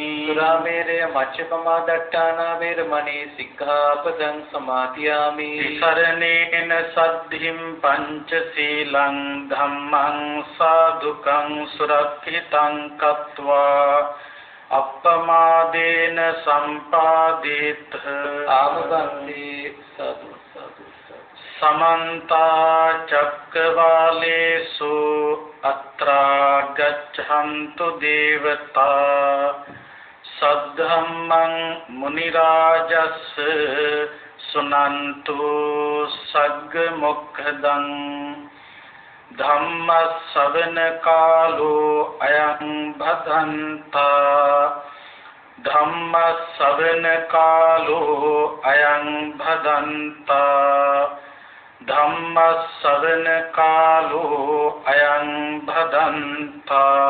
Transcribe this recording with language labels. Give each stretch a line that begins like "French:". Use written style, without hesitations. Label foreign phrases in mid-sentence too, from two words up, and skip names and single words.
Pali: සුරාමේරය මජ්ජපමා දට්ඨානා වේරමණී සික්ඛාපදං සමාදියාමි. සරණේන සද්ධිම් පංචශීලං ධම්මං සාදුකං සුරක්ඛිතං කତ୍වා අප්පමාදේන සම්පාදිත ආමබන්ති. සතු සතු සමන්ත චක්කවාලේසු tatra gachantu devata saddhammang munirajassa sunantu sagga mokkhadan dhamma savana kalo ayam bhadanta dhamma savana kalo ayam bhadanta dhamma savana kalo ayam bhadanta